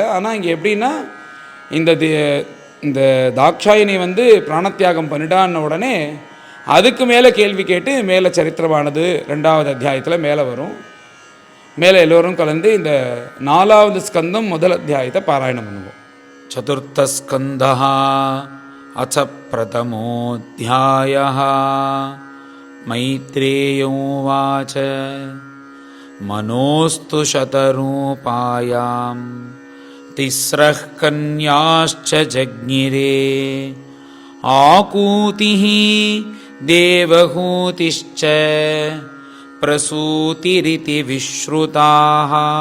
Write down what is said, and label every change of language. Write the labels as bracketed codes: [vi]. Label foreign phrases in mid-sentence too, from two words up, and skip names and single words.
[ta] ஆனால் இங்கே எப்படின்னா, இந்த தாக்ஷாயினி பிராணத்தியாகம் பண்ணிட்டான்னு உடனே அதுக்கு மேலே கேள்வி கேட்டு மேலே சரித்திரமானது 2வது அத்தியாயத்தில் மேலே வரும். மேலே எல்லோரும் கலந்து இந்த 4வது ஸ்கந்தம் 1 அத்தியாயத்தை பாராயணம் பண்ணுவோம். [sa] 4th स्कन्धः अथ प्रथमोऽध्यायः. मैत्रेय उवाच मनोस्तु शतरूपायां तिस्रः कन्याश्च जज्ञिरे. आकूतिः देवहूतिश्च प्रसूतिरिति विश्रुताः.